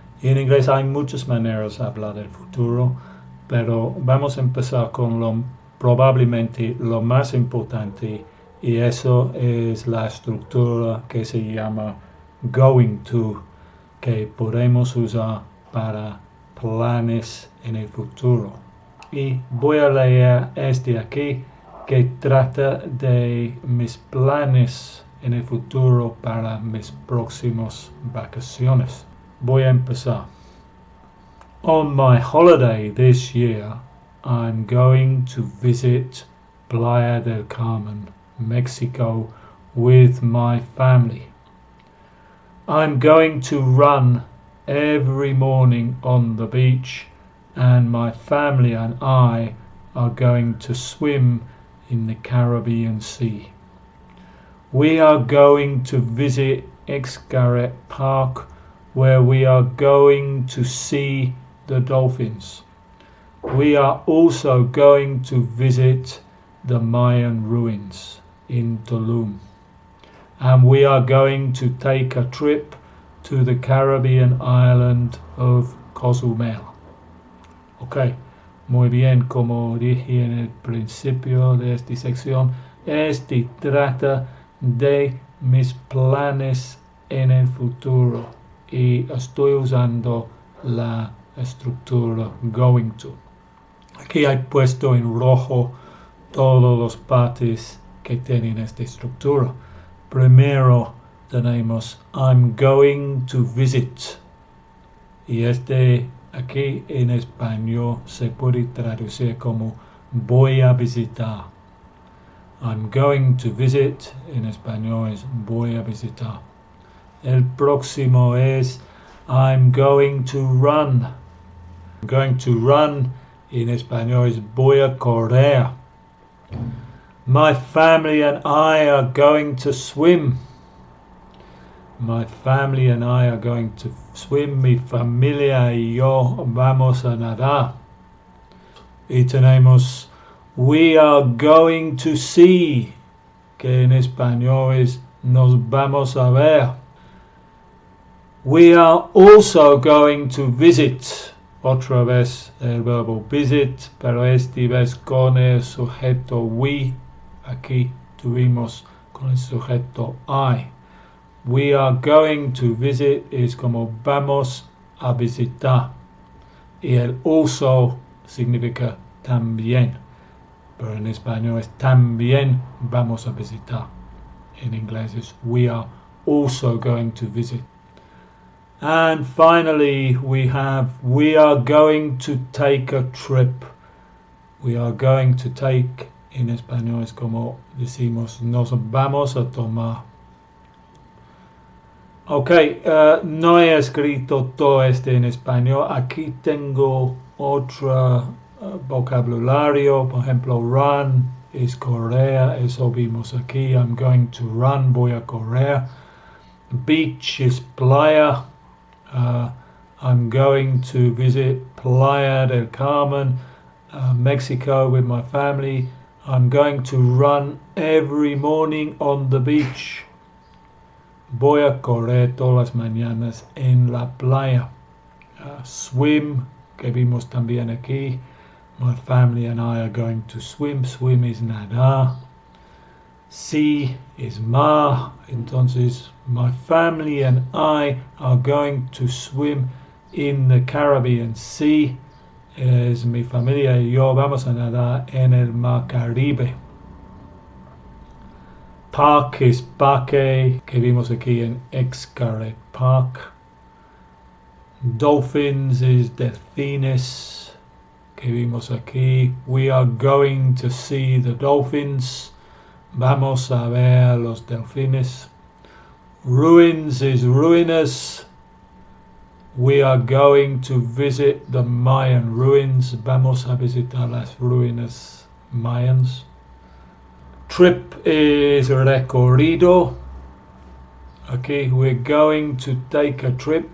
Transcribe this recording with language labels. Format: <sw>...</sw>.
<es>Y en inglés hay muchas maneras de hablar del futuro, pero vamos a empezar con probablemente lo más importante, y eso es la estructura que se llama going to, que podemos usar para planes en el futuro. Y voy a leer este aquí, que trata de mis planes en el futuro para mis próximas vacaciones. Voy a empezar.</es> <en>On my holiday this year, I'm going to visit Playa del Carmen, Mexico, with my family. I'm going to run every morning on the beach, and my family and I are going to swim in the Caribbean Sea. We are going to visit Xcaret Park, where we are going to see the dolphins. We are also going to visit the Mayan ruins in Tulum. And we are going to take a trip to the Caribbean island of Cozumel.</en> <es>Ok, muy bien, como dije en el principio de esta sección, este trata de mis planes en el futuro y estoy usando la estructura going to. Aquí he puesto en rojo todos los partes que tienen esta estructura. Primero tenemos</es> <en>I'm going to visit.</en> <es>Y este aquí en español se puede traducir como voy a visitar.</es> <en>I'm going to visit</en> <es>en español es voy a visitar. El próximo es</es> <en>I'm going to run. I'm going to run</en> <es>en español es voy a correr.</es> <en>My family and I are going to swim. My family and I are going to swim.</en> <es>Mi familia y yo vamos a nadar. Y tenemos</es> <en>we are going to see,</en> <es>que en español es nos vamos a ver.</es> <en>We are also going to visit.</en> <es>Otra vez el verbo visit, pero esta vez con el sujeto we. Aquí tuvimos con el sujeto I.</es> <en>We are going to visit</en> <es>es como vamos a visitar. Y el also significa también. Pero en español es también vamos a visitar. En inglés es</es> <en>we are also going to visit. And finally we are going to take a trip. We are going to take,</en> <es>en español es como decimos nos vamos a tomar. Ok, no he escrito todo este en español. Aquí tengo otro vocabulario. Por ejemplo, run es correr. Eso vimos aquí.</es> <en>I'm going to run.</en> <es>Voy a correr. Beach es playa.</es> <en>I'm going to visit Playa del Carmen, Mexico with my family. I'm going to run every morning on the beach.</en> <es>Voy a correr todas las mañanas en la playa. Swim, que vimos también aquí.</es> <en>My family and I are going to swim. Swim is nadar. Sea is mar. Entonces, my family and I are going to swim in the Caribbean Sea.</en> <es>Es mi familia y yo vamos a nadar en el mar Caribe. Park es parque, que vimos aquí en Xcaret Park. Dolphins is delfines, que vimos aquí.</es> <en>We are going to see the dolphins.</en> <es>Vamos a ver los delfines.</es> <en>Ruins is ruinas. We are going to visit the Mayan ruins.</en> <es>Vamos a visitar las ruinas mayans.</es> <en>Trip is recorrido. Okay, we're going to take a trip.</en>